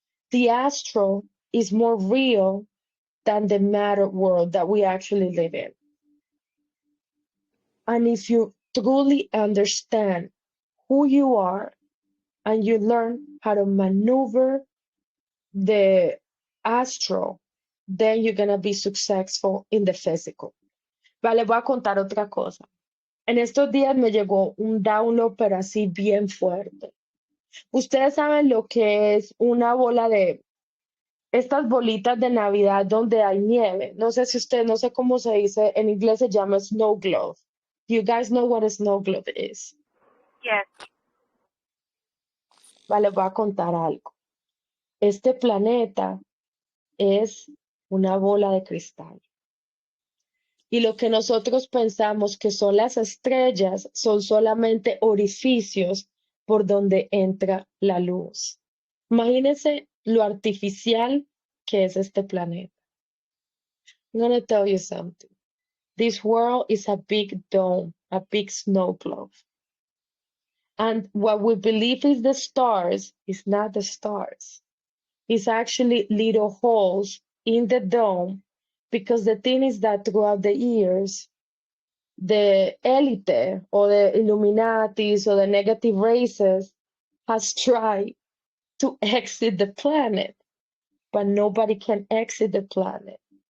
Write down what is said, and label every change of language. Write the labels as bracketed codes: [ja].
[en] The astral is more real than the matter world that we actually live in. And if you truly understand who you are and you learn how to maneuver the astral, then you're gonna be successful in the physical. [es] Vale, voy a contar otra cosa. En estos días me llegó un download, pero así bien fuerte. Ustedes saben lo que es una bola de estas bolitas de Navidad donde hay nieve. No sé si ustedes, no sé cómo se dice, en inglés se llama snow globe. [en] Do you guys know what a snow globe is? Yes. [es] Vale, voy a contar algo. Este planeta es una bola de cristal. Y lo que nosotros pensamos que son las estrellas son solamente orificios por donde entra la luz. Imagínense lo artificial que es este planeta. [en] I'm going to tell you something. This world is a big dome, a big snow globe. And what we believe is the stars is not the stars. It's actually little holes in the dome, because the thing is that throughout the years, the elite or the Illuminatis or the negative races has tried to exit the planet, but nobody can exit the planet.